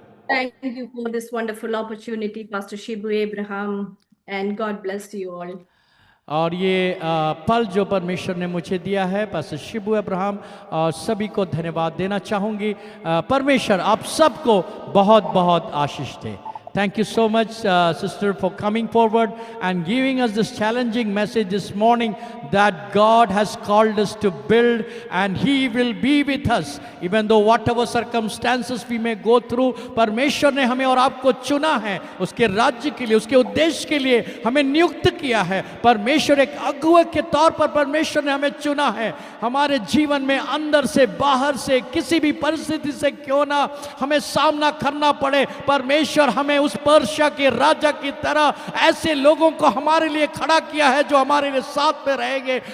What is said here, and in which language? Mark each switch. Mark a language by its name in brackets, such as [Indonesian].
[English] Thank you for this wonderful opportunity, Pastor Shibu Abraham, and God bless you all. [Hindi] और ये पल जो परमेश्वर ने मुझे दिया है, पास्टर शिबू अब्राहम और सभी को धन्यवाद देना चाहूँगी। परमेश्वर आप सबको बहुत बहुत आशीष दे। [English] Thank you so much, sister, for coming forward and giving us this challenging message this morning that God has called us to build and He will be with us even though whatever circumstances we may go through। [Hindi] परमेश्वर ने हमें और आपको चुना है उसके राज्य के लिए, उसके उद्देश्य के लिए हमें नियुक्त किया है। परमेश्वर एक अगुवा के तौर पर परमेश्वर ने हमें चुना है। हमारे जीवन में अंदर से बाहर से किसी भी परिस्थिति से क्यों ना हमें सामना करना पड़े, परमेश्वर हमें उस पर्शिया के राजा की तरह ऐसे लोगों को हमारे लिए खड़ा किया है जो हमारे लिए साथ में रहेंगे।